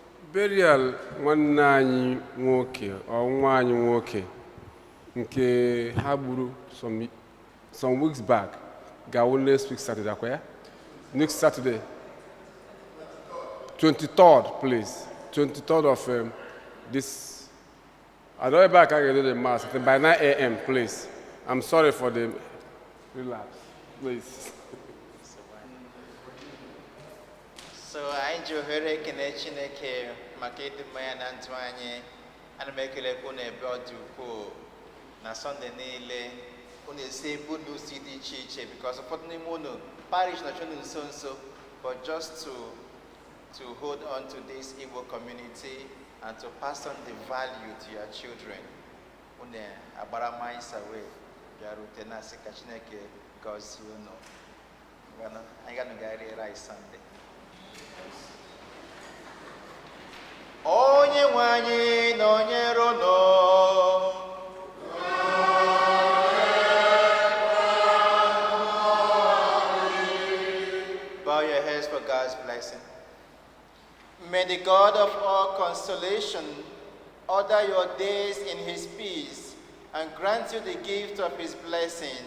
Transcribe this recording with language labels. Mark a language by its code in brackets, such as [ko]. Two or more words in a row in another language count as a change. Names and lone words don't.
[ig] burial nwanne anyị nwoke ọ nwa anyị nwoke nke ha gburu [en] some weeks back [ig] ga-awụ [en] next week Saturday [ig] akwa ya? [en] Next Saturday 23rd please 23rd of this I don't know if I can do the mass by 9 a.m. please. I'm sorry for the relapse please. [ig] So anyị ji ohere ekene Chineke maka ịdịmma ya na ndụ anyị. Ana m ekelekwa unu ebe ọ dị ukwuu na Sọnde niile unu esi ebe unu si dị iche iche because ụfọdụ n'ime unu parish nọchi unu nso nso [en] but just to hold on to this Igbo community and to pass on the value to your children. [ig] Unu agbara maịsa wee bịarute na-asị ka Chineke gọzie unu. Anyị ga-anọgharị [en] rice Sunday. [ig] Onye nwe anyị nọnyere unu. [en] Bow your heads for God's blessing. May the God of all consolation order your days in his peace and grant you the gift of his blessing.